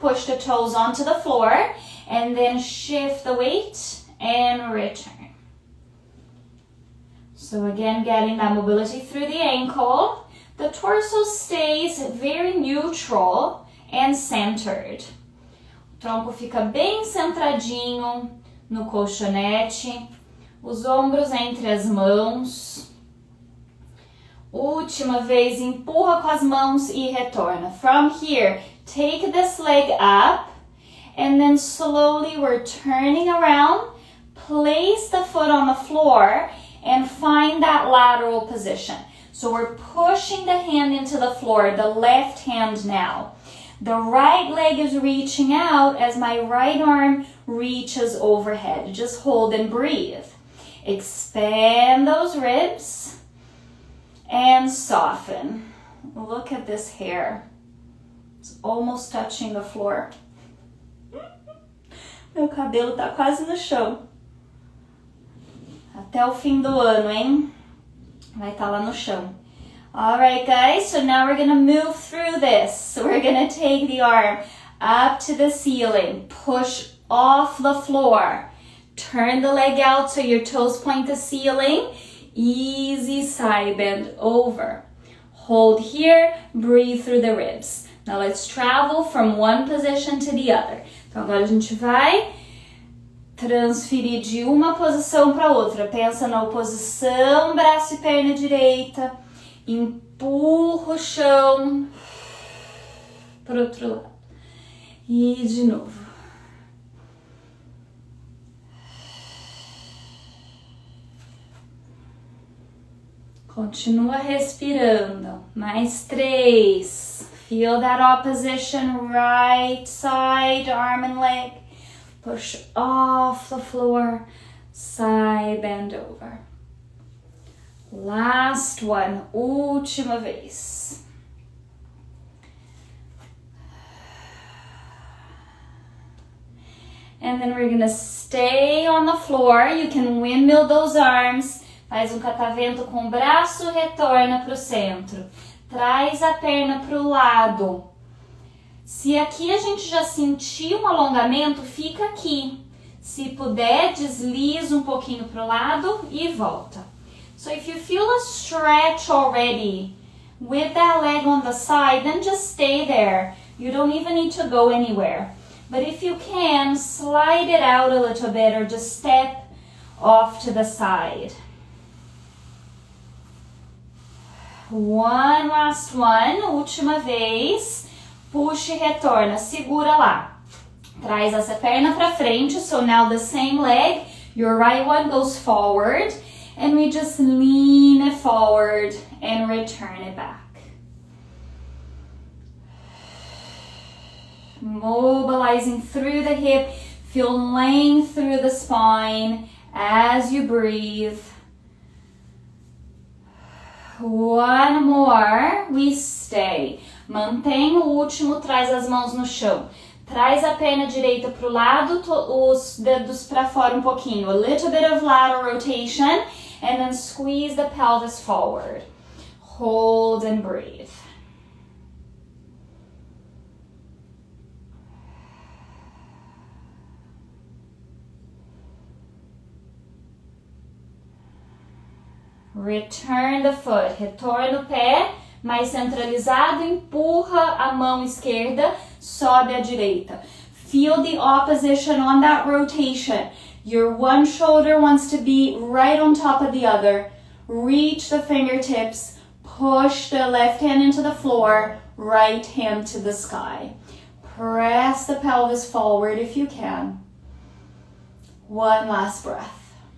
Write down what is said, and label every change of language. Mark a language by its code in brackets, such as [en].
[en] Push the toes onto the floor. And then shift the weight and return. So again, getting that mobility through the ankle. The torso stays very neutral and centered. [pt] O tronco fica bem centradinho no colchonete. Os ombros entre as mãos. Última vez, empurra com as mãos e retorna. [en] From here, take this leg up. And then slowly we're turning around. Place the foot on the floor and find that lateral position. So we're pushing the hand into the floor, the left hand now. The right leg is reaching out as my right arm reaches overhead. Just hold and breathe. Expand those ribs and soften. Look at this hair. It's almost touching the floor. [pt] Meu cabelo tá quase no chão. Até o fim do ano, hein? Vai estar lá no chão. [en] Alright guys, so now we're going to move through this. So we're going to take the arm up to the ceiling. Push off the floor. Turn the leg out so your toes point the ceiling. Easy side bend over. Hold here, breathe through the ribs. Now let's travel from one position to the other. [pt] Então agora a gente vai transferir de uma posição para outra. Pensa na oposição, braço e perna direita. Empurra o chão para o outro lado. E de novo. Continua respirando. Mais 3. [en] Feel that opposition, right side, arm and leg. Push off the floor, side bend over. Last one, [pt] última vez. [en] And then we're gonna stay on the floor. You can windmill those arms. [pt] Faz catavento com o braço, retorna pro centro. Traz a perna pro lado. Se aqui a gente já sentiu um alongamento, fica aqui. Se puder, desliza um pouquinho pro lado e volta. [en] So if you feel a stretch already with that leg on the side, then just stay there. You don't even need to go anywhere. But if you can, slide it out a little bit or just step off to the side. One last one, [pt] última vez. Puxa e retorna, segura lá. Traz essa perna pra frente, [en] so now the same leg, your right one goes forward, and we just lean it forward and return it back. Mobilizing through the hip, feel length through the spine as you breathe. One more, we stay. [pt] Mantém o último, traz as mãos no chão. Traz a perna direita pro lado, os dedos para fora um pouquinho. [en] A little bit of lateral rotation, and then squeeze the pelvis forward. Hold and breathe. Return the foot, [pt] retorna o pé, mais centralizado, empurra a mão esquerda, sobe a direita. [en] Feel the opposition on that rotation. Your one shoulder wants to be right on top of the other. Reach the fingertips, push the left hand into the floor, right hand to the sky. Press the pelvis forward if you can. One last breath.